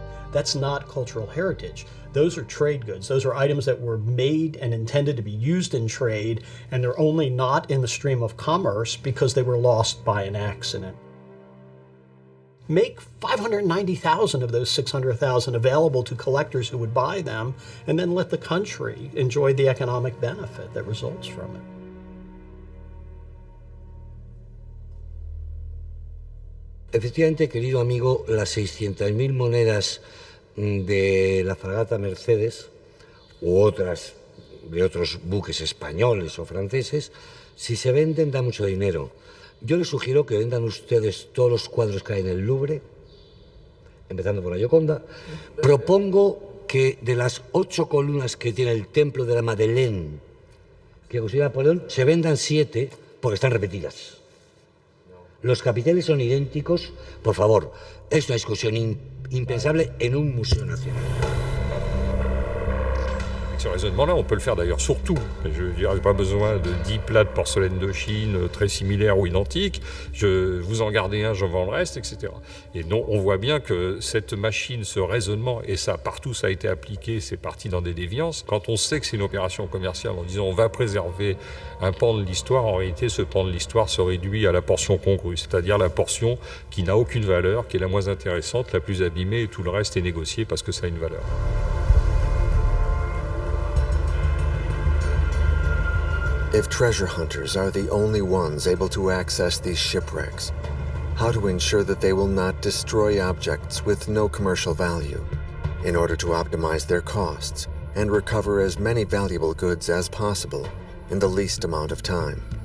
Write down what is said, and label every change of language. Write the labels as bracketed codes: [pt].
[en] That's not cultural heritage. Those are trade goods. Those are items that were made and intended to be used in trade, and they're only not in the stream of commerce because they were lost by an accident. Make 590,000 of those 600,000 available to collectors who would buy them, and then let the country enjoy the economic benefit that results from it. [es] Efectivamente, querido amigo, las 600.000 monedas de la fragata Mercedes u otras de otros buques españoles o franceses, si se venden da mucho dinero. Yo les sugiero que vendan ustedes todos los cuadros que hay en el Louvre, empezando por la Gioconda. Propongo que de las 8 columnas que tiene el templo de la Madeleine, que construyó Napoleón, se vendan 7 porque están repetidas. Los capiteles son idénticos. Por favor, es una discusión impensable en un museo nacional. [fr] Ce raisonnement-là, on peut le faire d'ailleurs sur tout. Je veux dire, pas besoin de 10 plats de porcelaine de Chine très similaires ou identiques. Vous en gardez un, je vends le reste, etc. Et non, on voit bien que cette machine, ce raisonnement, et ça, partout ça a été appliqué, c'est parti dans des déviances. Quand on sait que c'est une opération commerciale en disant on va préserver un pan de l'histoire, en réalité, ce pan de l'histoire se réduit à la portion congrue, c'est-à-dire la portion qui n'a aucune valeur, qui est la moins intéressante, la plus abîmée, et tout le reste est négocié parce que ça a une valeur. [en] If treasure hunters are the only ones able to access these shipwrecks, how to ensure that they will not destroy objects with no commercial value in order to optimize their costs and recover as many valuable goods as possible in the least amount of time?